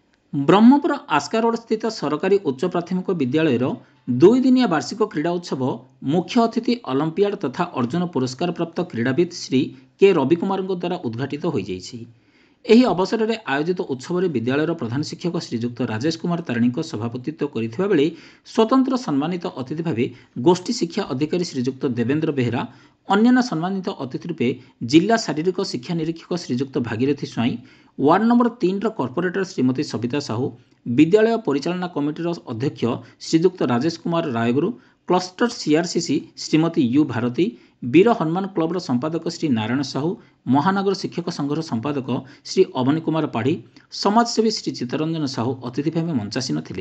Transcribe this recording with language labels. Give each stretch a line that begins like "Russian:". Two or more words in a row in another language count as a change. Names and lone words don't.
Odia: ବ୍ରହ୍ମପୁର ଆସ୍କା ରୋଡ ସ୍ଥିତ ସରକାରୀ ଉଚ୍ଚ ପ୍ରାଥମିକ ବିଦ୍ୟାଳୟର 2 ଦିନିଆ ବାର୍ଷିକ କ୍ରୀଡ଼ା ଉତ୍ସବ ମୁଖ୍ୟ ଅତିଥି ଅଲିମ୍ପିଆଡ ତଥା ଅର୍ଜୁନ ପୁରସ୍କାର ପ୍ରାପ୍ତ କ୍ରୀଡ଼ାବିଦ ଶ୍ରୀ କେ ରବିକୁମାର ଦ୍ୱାରା ଉଦ୍‌ଘାଟିତ ହୋ ଯାଇଛି। ଏହି ଅବସରରେ ଆୟୋଜିତ ଉତ୍ସବରେ ବିଦ୍ୟାଳୟର ପ୍ରଧାନ ଶିକ୍ଷକ ଶ୍ରୀଯୁକ୍ତ ରାଜେଶ କୁମାର ତାରିଣୀଙ୍କ ସଭାପତିତ୍ୱ କରିଥିବା ବେଳେ ସ୍ୱତନ୍ତ୍ର ସମ୍ମାନିତ ଅତିଥି ଭାବେ ଗୋଷ୍ଠୀ ଶିକ୍ଷା ଅଧିକାରୀ ଶ୍ରୀଯୁକ୍ତ ଦେବେନ୍ଦ୍ର ବେହେରା, ଅନ୍ୟାନ୍ୟ ସମ୍ମାନିତ ଅତିଥି ରୂପେ ଜିଲ୍ଲା ଶାରୀରିକ ଶିକ୍ଷା ନିରୀକ୍ଷକ ଶ୍ରୀଯୁକ୍ତ ଭାଗୀରଥୀ ସ୍ୱାଇଁ, ୱାର୍ଡ ନମ୍ବର 3ର କର୍ପୋରେଟର ଶ୍ରୀମତୀ ସବିତା ସାହୁ, ବିଦ୍ୟାଳୟ ପରିଚାଳନା କମିଟିର ଅଧ୍ୟକ୍ଷ ଶ୍ରୀଯୁକ୍ତ ରାଜେଶ କୁମାର ରାୟଗୁରୁ, କ୍ଲଷ୍ଟର ସିଆରସିସି ଶ୍ରୀମତୀ ୟୁ ଭାରତୀ, ବୀର ହନୁମାନ କ୍ଲବର ସମ୍ପାଦକ ଶ୍ରୀ ନାରାୟଣ ସାହୁ, ମହାନଗର ଶିକ୍ଷକ ସଂଘର ସମ୍ପାଦକ ଶ୍ରୀ ଅବନୀ କୁମାର ପାଢ଼ୀ, ସମାଜସେବୀ ଶ୍ରୀ ଚିତ୍ତରଞ୍ଜନ ସାହୁ ଅତିଥି ଭାବେ ମଞ୍ଚାସୀନ ଥିଲେ।